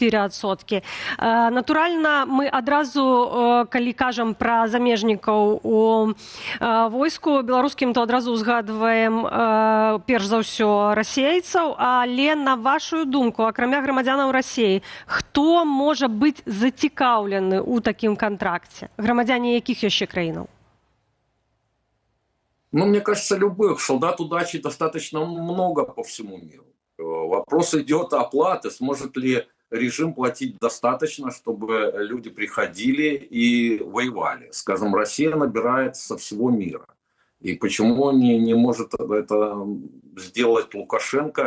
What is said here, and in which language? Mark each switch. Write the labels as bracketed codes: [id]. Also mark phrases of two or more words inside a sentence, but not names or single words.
[be] Натуральна, мы адразу, калі кажам пра замежнікаў у войску беларускім, то адразу ўзгадваем перш за ўсё расейцаў, але на вашу думку, акрамя грамадзянаў Расіі, хто можа быць зацікаўлены ў такім кантракце? Грамадзяне якіх яшчэ краінаў? [ru] Мне кажется, любых. Солдат удачи достаточно много по всему миру. Вопрос идет о оплате. Сможет ли режим платить достаточно, чтобы люди приходили и воевали? Скажем, Россия набирает со всего мира. И почему не может это сделать Лукашенко?